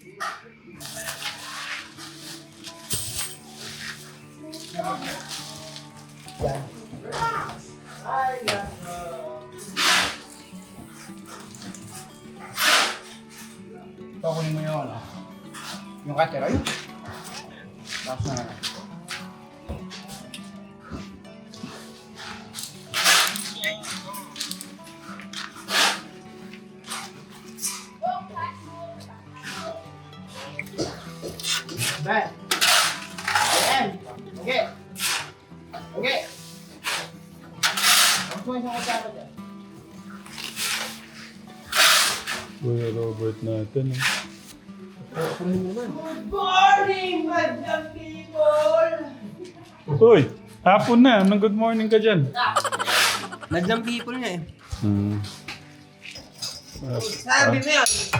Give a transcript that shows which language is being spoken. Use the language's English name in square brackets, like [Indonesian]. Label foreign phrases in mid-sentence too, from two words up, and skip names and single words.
[Filipino] Ito, kunin mo yun. Yung cutter, ayun. Tapos na lang. [Indonesian] Baik. [Filipino] Okay. Okay. [Indonesian] Kamu semua sama siapa aja? [Filipino] Kuya Robert natin. Eh. Uy, hapon na. Anong [English] good morning [Filipino] ka dyan? Madlang people niya eh. Hmm. Sabi mo yan.